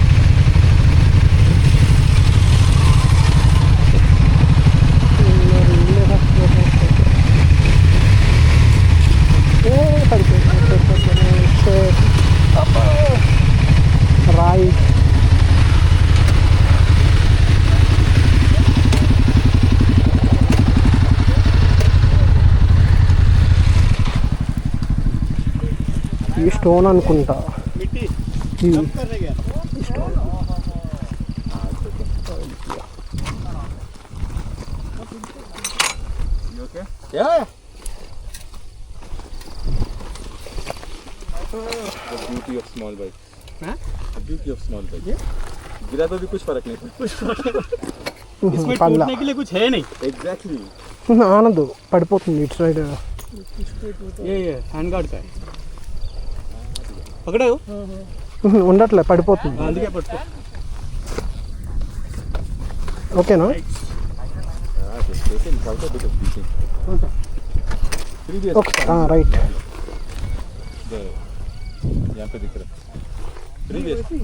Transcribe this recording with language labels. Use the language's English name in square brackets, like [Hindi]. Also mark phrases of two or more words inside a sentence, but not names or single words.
[Telugu] రాయి ఈ స్టోన్ అనుకుంటా. ఈ స్టోన్ [English] beauty of small bike, beauty of small bike. [Hindi] गिरा तो भी कुछ फर्क नहीं पड़ता. इसमें टूटने के लिए कुछ है नहीं. एग्जैक्टली. [Telugu] ఆనదు, పడిపోతుంది ఇటు సైడ్. [Hindi] ये [English] hand guard [Hindi] का है. पकड़े हो? [Telugu] ఉండట్లే, పడిపోతుంది. అందుకే పట్టుకో. ఓకేనా? ఓకే, రైట్. [Hindi] यहाँ पे दिख रहा है प्रीवियस.